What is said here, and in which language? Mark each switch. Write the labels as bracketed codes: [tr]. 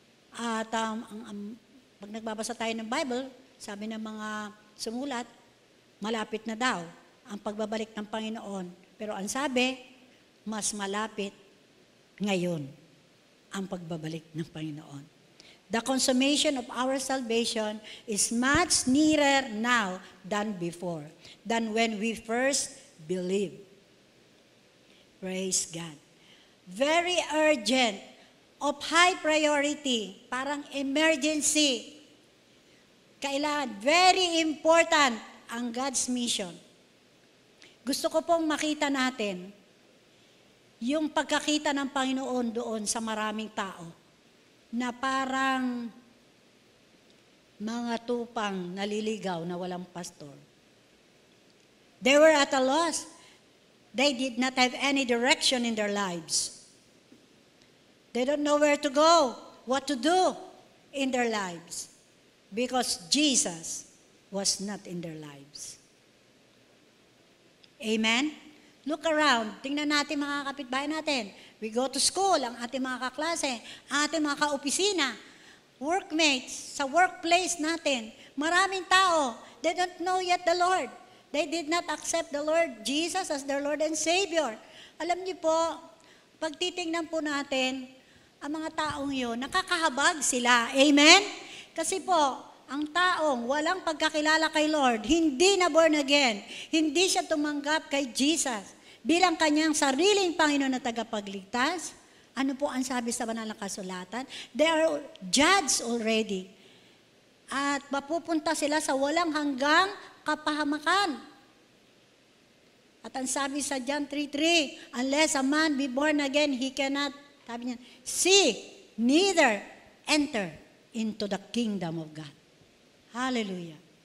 [tl] At pag nagbabasa tayo ng Bible, sabi ng mga sumulat, malapit na daw ang pagbabalik ng Panginoon. Pero ang sabi, mas malapit ngayon ang pagbabalik ng Panginoon. [en] The consummation of our salvation is much nearer now than before, than when we first believed. Praise God. Very urgent, of high priority, parang emergency. Kailangan, very important ang God's mission. [tl] Gusto ko pong makita natin yung pagkakita ng Panginoon doon sa maraming tao na parang mga tupang naliligaw na walang pastor. [en] They were at a loss. They did not have any direction in their lives. They don't know where to go, what to do in their lives, because Jesus was not in their lives. Amen? Look around. [tl] Tingnan natin mga kapitbahay natin. [en] We go to school, [tl] ang ating mga kaklase, ang ating mga kaopisina, workmates, sa workplace natin. Maraming tao, [en] they don't know yet the Lord. They did not accept the Lord Jesus as their Lord and Savior. [tl] Alam niyo po, pag titingnan po natin, ang mga taong yun, nakakahabag sila. Amen? Kasi po, ang taong walang pagkakilala kay Lord, hindi na born again, hindi siya tumanggap kay Jesus bilang kanyang sariling Panginoon na tagapagligtas. Ano po ang sabi sa banal na kasulatan? They are judged already. At mapupunta sila sa walang hanggang kapahamakan. At ang sabi sa [en] John 3:3, unless a man be born again, he cannot, [tl] sabi niya, [en] see, neither enter into the kingdom of God. Hallelujah.